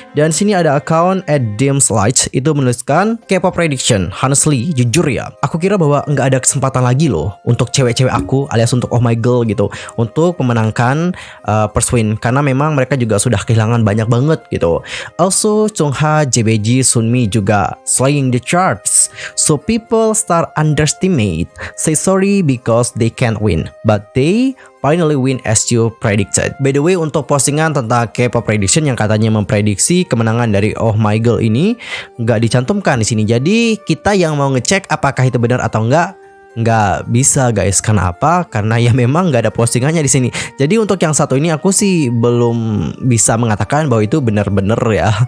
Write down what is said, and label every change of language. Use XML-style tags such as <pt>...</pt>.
<id>Dan sini ada account @dimslight itu menuliskan K-pop prediction. Honestly, jujur ya, aku kira bahwa nggak ada kesempatan lagi loh untuk cewek-cewek aku alias untuk Oh My Girl gitu untuk memenangkan first win, karena memang mereka juga sudah kehilangan banyak banget gitu.</id> <en>Also Chungha, JBG, Sunmi juga slaying the charts. So people start underestimate, say sorry because they can't win, but they finally win as you predicted. By the way,</en> <id>untuk postingan tentang K-pop prediction yang katanya memprediksi kemenangan dari Oh My Girl ini nggak dicantumkan di sini. Jadi kita yang mau ngecek apakah itu benar atau enggak nggak bisa guys. Karena apa? Karena ya memang nggak ada postingannya di sini. Jadi untuk yang satu ini aku sih belum bisa mengatakan bahwa itu bener-bener ya.</id>